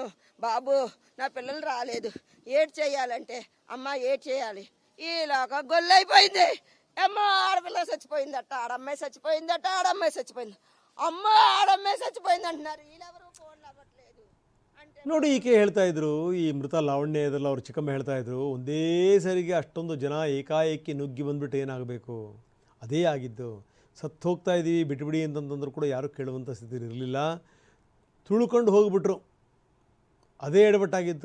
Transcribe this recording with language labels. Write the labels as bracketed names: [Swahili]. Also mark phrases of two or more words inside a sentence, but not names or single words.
[Telugu] బాబు నా పిల్లలు రాలేదు, ఏడ్ చేయాలంటే అమ్మ ఏడ్ చేయాలి. ఈలాగా గొల్లైపోయింది. అమ్మ ఆడపిల్ల చచ్చిపోయిందట, ఆడమ్మాయి చచ్చిపోయిందట, ఆడమ్మాయి చచ్చిపోయింది. అమ్మ ఆడమ్మాయి చచ్చిపోయింది అంటున్నారు. వీళ్ళెవరు ఫోన్లు అవ్వట్లేదు అంటే [Kannada] ನೋಡಿ ಈಕೆ ಹೇಳ್ತಾ ಇದ್ರು, ಈ ಮೃತ ಲಾವಣ್ಯ ಇದಲ್ಲ ಅವ್ರು ಚಿಕ್ಕಮ್ಮ ಹೇಳ್ತಾ ಇದ್ರು, ಒಂದೇ ಸರಿಗೆ ಅಷ್ಟೊಂದು ಜನ ಏಕಾಏಕಿ ನುಗ್ಗಿ ಬಂದ್ಬಿಟ್ಟು ಏನಾಗಬೇಕು, ಅದೇ ಆಗಿದ್ದು. ಸತ್ತು ಹೋಗ್ತಾ ಇದ್ದೀವಿ ಬಿಟ್ಬಿಡಿ ಅಂತಂತಂದ್ರು ಕೂಡ ಯಾರೂ ಕೇಳುವಂಥ ಸ್ಥಿತಿ ಇರಲಿಲ್ಲ. ತುಳ್ಕೊಂಡು ಹೋಗ್ಬಿಟ್ರು, ಅದೇ ಎಡವಟ್ಟಾಗಿತ್ತು.